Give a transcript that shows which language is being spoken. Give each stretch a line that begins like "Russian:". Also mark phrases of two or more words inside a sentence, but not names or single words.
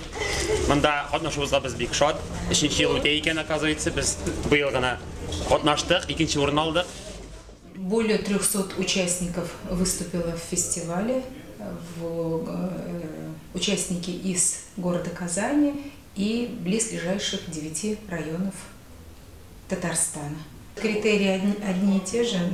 Tatar: Монда катнашуыбызга без бик шат. 3нче ел үтә икән, оказывается, без быел гына катнаштык, 2нче урын алдык.
Russian: Более 300 участников выступило в фестивале, участники из города Казани и близлежащих 9 районов Татарстана. Критерии одни и те же.